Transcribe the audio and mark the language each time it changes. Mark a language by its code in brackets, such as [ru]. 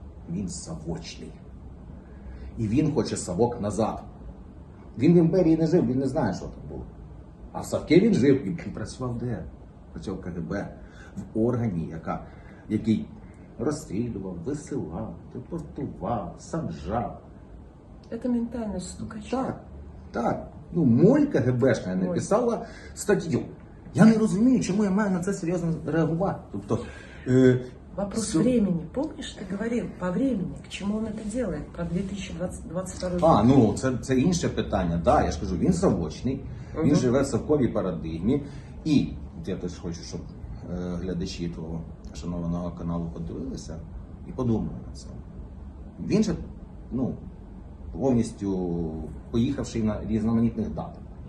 [uk] Він савочний. І він хоче Савок назад. Він в імперії не жив, він не знає, що там було. А в Савки він жив і працював де? Працював КГБ. В органі, який розстрілював, висилав, депортував, саджав. [ru] Это ментальность стукача. [uk] Так. Моль КГБшна написала статтю. Я не розумію, чому я маю на це серйозно реагувати. Тобто, [ru] Вопрос времени. Помнишь, ты говорил по времени, к чему он это делает? Про 2022 год. [uk] Це інше питання. Да, я ж кажу, він савочний, він живе в савковій парадигмі. І я теж хочу, щоб глядачі твого шанованого каналу подивилися і подумали на це. Він же, повністю поїхавши на різноманітних датах.